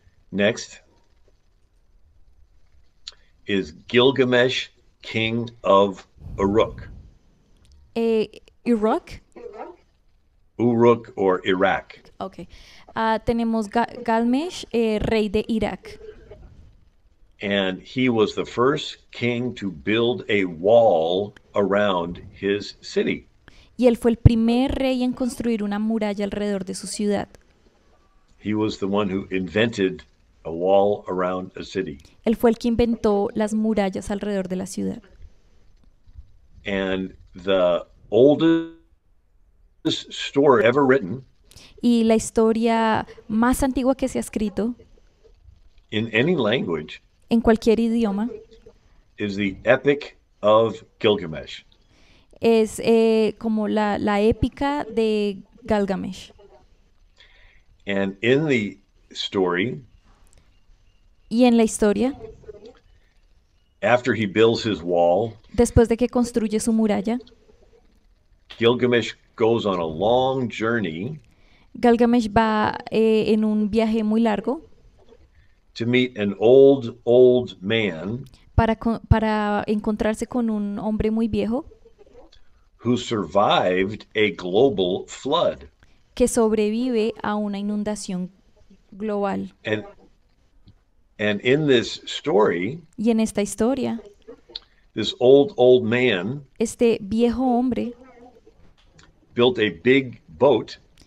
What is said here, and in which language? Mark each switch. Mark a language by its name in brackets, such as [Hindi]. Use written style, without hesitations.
[English] Next is Gilgamesh, king of Uruk. Irak, Uruk or Iraq. [Spanish] ok. Tenemos Galmesh, rey de Irak. [English] And he was the first king to build a wall around his city. [Spanish] Y él fue el primer rey en construir una muralla alrededor de su ciudad. [English] He was the one who invented a wall around a city. [Spanish] Él fue el que inventó las murallas alrededor de la ciudad. [English] And the oldest story ever written [Spanish] Y la historia más antigua que se ha escrito [English] in any language [Spanish] en cualquier idioma [English] is the Epic of Gilgamesh. [Spanish] es como la épica de Galgamesh. [English] And in the story, [Spanish] Y en la historia, [English] after he builds his wall, [Spanish] después de que construye su muralla, [English] Gilgamesh goes on a long journey [Spanish] Galgamesh va en un viaje muy largo [English] to meet an old man [Spanish] para encontrarse con un hombre muy viejo [English] who survived a global flood. [Spanish] que sobrevive a una inundación global. [English] And in this story, [Spanish] Y en esta historia, [English] this old man [Spanish] este viejo hombre [English] built a big boat